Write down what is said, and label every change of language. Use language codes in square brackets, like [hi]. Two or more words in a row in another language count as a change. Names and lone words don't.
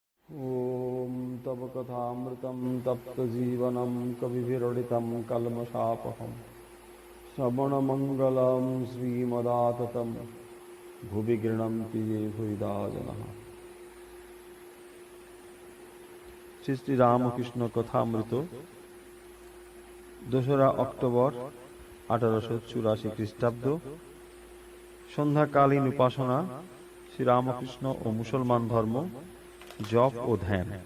[sa] ॐ तव कथामृतं तप्तजीवनं कविभिरडितं कल्मषापहं श्रवणमङ्गलं श्रीमदाततं भुवि गृह्णन्ति ये भुविदा जनः। [bn] শ্রী শ্রী রামকৃষ্ণ কথামৃত 2রা অক্টোবর 1884 খ্রিস্টাব্দ। সন্ধ্যাকালীন উপাসনা, শ্রী রামকৃষ্ণ ও মুসলমান ধর্ম, জপ ও ধ্যান।